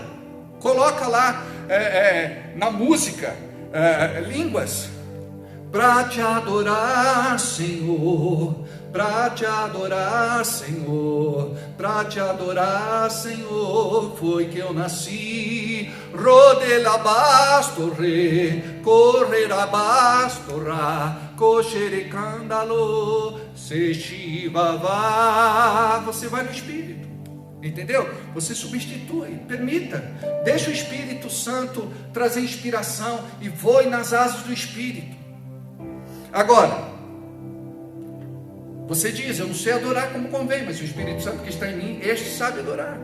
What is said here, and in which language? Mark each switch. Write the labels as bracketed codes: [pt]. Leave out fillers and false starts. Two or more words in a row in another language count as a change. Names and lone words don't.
[pt] Coloca lá na música línguas. Para te adorar, Senhor, para te adorar, Senhor, para te adorar, Senhor, foi que eu nasci. Rodelabastorre, correrabastorra, coxerecandalo, sechivavá. Você vai no Espírito, entendeu? Você substitui, permita, deixa o Espírito Santo trazer inspiração e voe nas asas do Espírito. Agora, você diz, eu não sei adorar como convém, mas o Espírito Santo que está em mim, este sabe adorar.